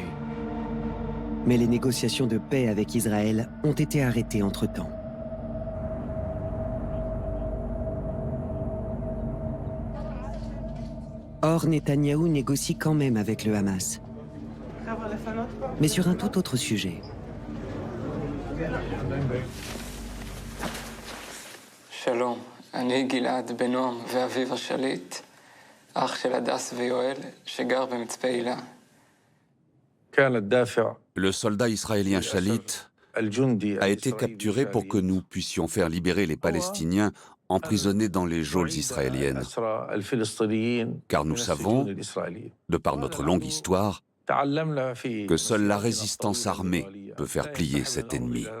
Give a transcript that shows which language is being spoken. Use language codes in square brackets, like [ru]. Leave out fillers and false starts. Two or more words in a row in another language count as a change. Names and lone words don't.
[fr] Mais les négociations de paix avec Israël ont été arrêtées entre-temps. Or, Netanyahou négocie quand même avec le Hamas, mais sur un tout autre sujet. [he] Shalom, אני גלעד בנועם ואביב השליט, אח של הדס ויואל, שגר במצפה הילה. [fr] Le soldat israélien Shalit a été capturé pour que nous puissions faire libérer les Palestiniens emprisonnés dans les geôles israéliennes. Car nous savons, de par notre longue histoire, que seule la résistance armée peut faire plier cet ennemi.